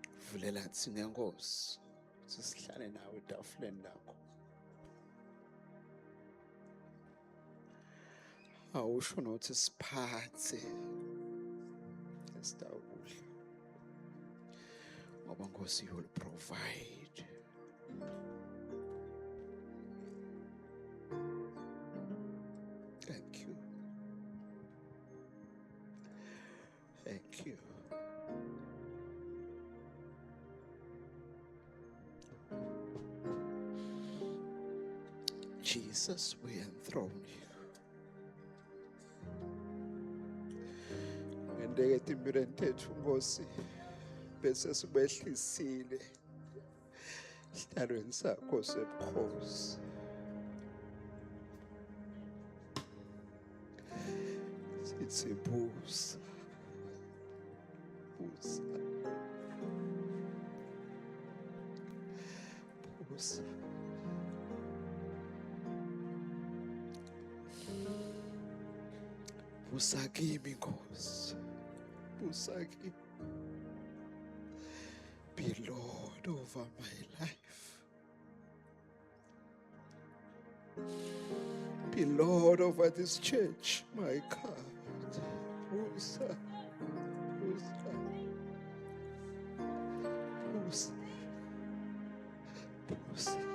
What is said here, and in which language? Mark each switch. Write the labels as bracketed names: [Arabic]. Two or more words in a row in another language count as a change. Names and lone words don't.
[Zulu] sivulela thina Nkosi ukuthi sihlale nawe etafuleni lakho. Awusho nokuthi siphathe esitawudla ngoba Nkosi [English] you will provide. Thank you. Thank you. Jesus, we enthrone you. [Swati] Ngendeke timpilweni tethu Nkosi bese sibehlisile esihlalweni sakho sebukhosi. Sithi busa, busa, busa. Busa kimi Nkosi, busa kimi. [English] Be Lord over my life. Be Lord over this church, my God. [Swati] Busa, busa, busa, busa.